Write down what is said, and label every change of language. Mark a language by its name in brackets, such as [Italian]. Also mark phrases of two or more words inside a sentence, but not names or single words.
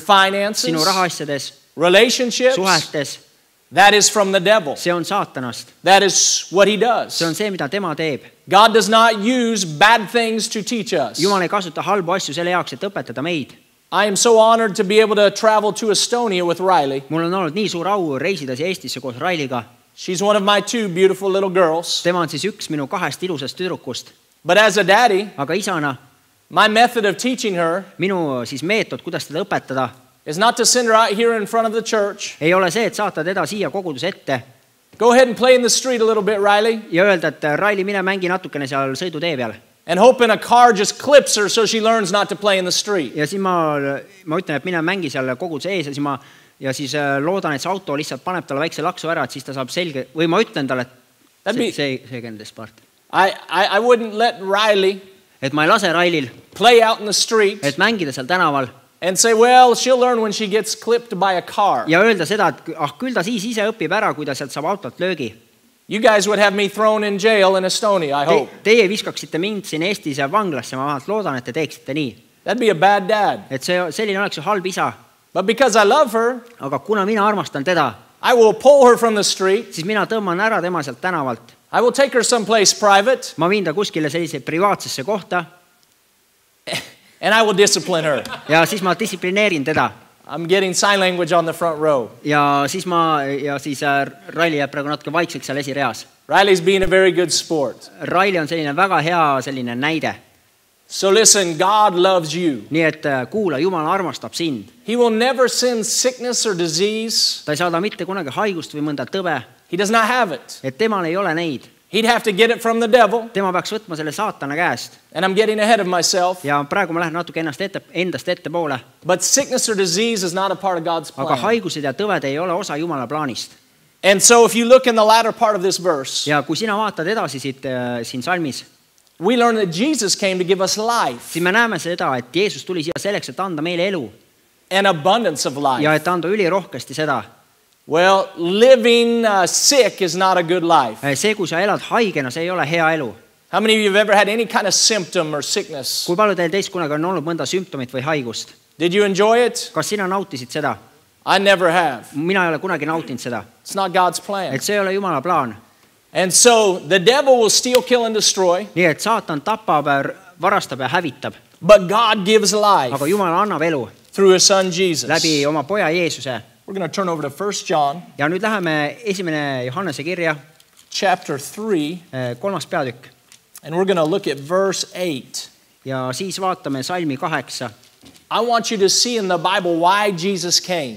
[English] your [Estonian] sinu [English] finances, [Estonian] rahaasjades, [English] relationships, [Estonian] suhetes, [English] That is from the devil. [Estonian] see on saatanast. [English] That is what he does. [Estonian] see on see, mida tema teeb. [English] God does not use bad things to teach us. [Estonian] Jumal ei kasuta halbu asju selle jaoks, et õpetada meid. [English] I am so honored to be able to travel to Estonia with Riley. [Estonian] mul on olnud nii suur au reisida siia Eestisse koos Railiga. [English] She's one of my 2 beautiful little girls. [Estonian] tema on siis üks minu 2 ilusast tüdrukust. [English] But as a daddy, [Estonian] aga isana [English] my method of teaching her [Estonian] minu siis meetod, kuidas teda õpetada, [English] is not to send her out here in front of the church. [Estonian] ei ole see, et saata teda siia koguduse ette [English] Go ahead and play in the street a little bit, Riley. [Estonian] ja öelda, et Raili, mine mängi natukene seal sõidutee peal. [English] And hoping a car just clips her so she learns not to play in the street. [Estonian] ja siis ma ütlen, et mine mängi seal koguduse ees ja siis loodan, et see auto lihtsalt paneb talle väikse laksu ära, et siis ta saab selge, või ma ütlen talle, et see kendest part. [English] I wouldn't let Riley [Estonian] et ma ei lase Railil [English] play out in the street [Estonian] et mängida seal tänaval [English] and say, well, she'll learn when she gets clipped by a car. [Estonian] ja öelda seda, et küll ta siis ise õpib ära, kui ta sealt saab autot löögi. [English] You guys would have me thrown in jail in Estonia, I hope. [Estonian] Teie viskaksite mind siin Eestis vanglasse, ma vähemalt loodan, et te teeksite nii. [English] That'd be a bad dad. [Estonian] et selline oleks ju halb isa. [English] But because I love her, [Estonian] aga kuna mina armastan teda, [English] I will pull her from the street. [Estonian] siis mina tõmban ära tema sealt tänavalt. [English] I will take her someplace private. [Estonian] ma viin ta kuskile sellise privaatsesse kohta. [English] And I will discipline her. [Estonian] ja siis ma distsiplineerin teda. [English] I'm getting sign language on the front row. [Estonian] ja siis Raili jääb praegu natuke vaikseks seal esireas. [English] Riley's being a very good sport. [Estonian] Raili on selline väga hea selline näide. [English] So listen, God loves you. [Estonian] nii et kuula, Jumal armastab sind. [English] He will never send sickness or disease. [Estonian] ta ei saada mitte kunagi haigust või mõnda tõbe. [English] He does not have it. [Estonian] et temal ei ole neid. [English] He'd have to get it from the devil. [Estonian] tema peaks võtma selle saatana käest. [English] And I'm getting ahead of myself. [Estonian] ja praegu ma lähen natuke endast ettepoole. [English] But sickness or disease is not a part of God's plan. [Estonian] aga haigused ja tõved ei ole osa Jumala plaanist. [English] And so if you look in the latter part of this verse, [Estonian] ja kui sina vaatad edasi siin salmis, [English] we learn that Jesus came to give us life. [Estonian] siis me näeme seda, et Jeesus tuli siia selleks, et anda meile elu. [English] An abundance of life. [Estonian] ja et anda ülirohkesti seda. [English] Well, living sick is not a good life. [Estonian] see, kui sa elad haigena, see ei ole hea elu. [English] How many of you have ever had any kind of symptom or sickness? [Estonian] kui palju teil teist kunagi on olnud mõnda sümptomit või haigust? [English] Did you enjoy it? [Estonian] kas sina nautisid seda? [English] I never have. [Estonian] mina ei ole kunagi nautinud seda. [English] It's not God's plan. [Estonian] et see ei ole Jumala plaan. [English] And so the devil will steal, kill and destroy. [Estonian] nii et saatan tapab, varastab ja hävitab. [English] But God gives life [Estonian] aga Jumal annab elu [English] through his son Jesus. [Estonian] läbi oma poja Jeesuse. [English] We're going to turn over to 1 John. [Estonian] ja nüüd läheme 1. Johannese kirja, [English] chapter 3. [Estonian] 3. peatükk. [English] And we're going to look at verse 8. [Estonian] ja siis vaatame salmi 8. [English] I want you to see in the Bible why Jesus came.